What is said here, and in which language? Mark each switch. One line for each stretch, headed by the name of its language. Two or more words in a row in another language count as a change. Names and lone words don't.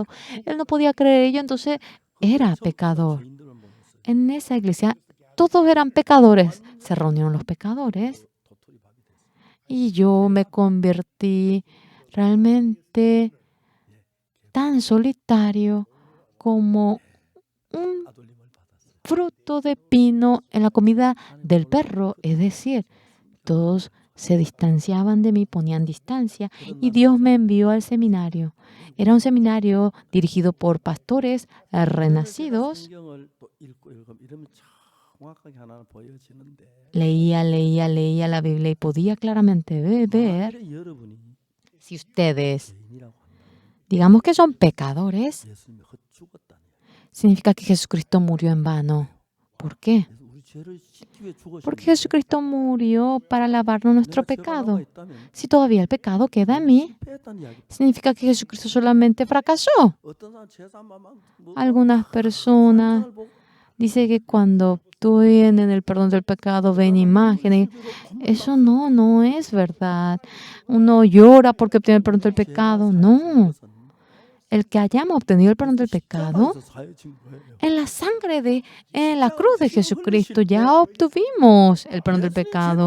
Spanish: Él no podía creer ello, entonces era pecador. En esa iglesia todos eran pecadores. Se reunieron los pecadores y yo me convertí realmente tan solitario como un
Korean: 따돌림을 받았어요.
Spanish: fruto de pino en la comida del perro. Es decir, todos se distanciaban de mí, ponían distancia, y Dios me envió al seminario. Era un seminario dirigido por pastores
Korean: 제가
Spanish: renacidos.
Korean: 성경을 또 읽고 이러면 정확하게 하나 보여지는데
Spanish: Leía la Biblia y podía claramente ver,
Korean: 만일에 여러분이
Spanish: si ustedes,
Korean: 죄인이라고 한다면
Spanish: digamos que son pecadores,
Korean: 예수님이 헛죽었다는 얘기예요.
Spanish: significa que Jesucristo murió en vano. ¿Por qué?
Korean: 그래서 우리 죄를 씻기 위해 죽으신
Spanish: Porque Jesucristo murió para lavarnos nuestro
Korean: 내가 죄가
Spanish: pecado.
Korean: 남아 있다면
Spanish: Si todavía el pecado queda en mí,
Korean: 실패했다는 이야기.
Spanish: significa que Jesucristo solamente fracasó.
Korean: 어떤 사람 제사만
Spanish: Algunas personas dicen que cuando tienen el perdón del pecado ven imágenes. Eso no es verdad. Uno llora porque obtiene el perdón del pecado. No. El que hayamos obtenido el perdón del pecado, en la sangre en la cruz de Jesucristo ya obtuvimos el perdón del pecado.